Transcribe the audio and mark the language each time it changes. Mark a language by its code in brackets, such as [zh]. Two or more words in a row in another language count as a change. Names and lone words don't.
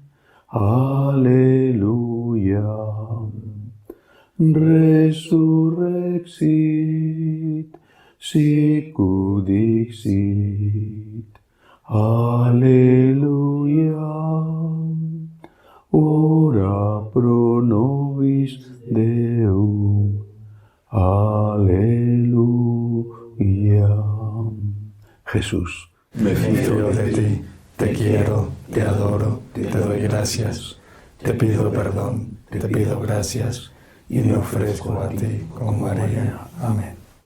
[la] alleluia, resurrexit, sicut dixit, alleluia, ora pro nobis Deum, alleluia. [es] Jesús, Me fío de ti, te quiero, te adoro, te doy gracias, te pido perdón, te pido gracias y me ofrezco a ti con María. Amén.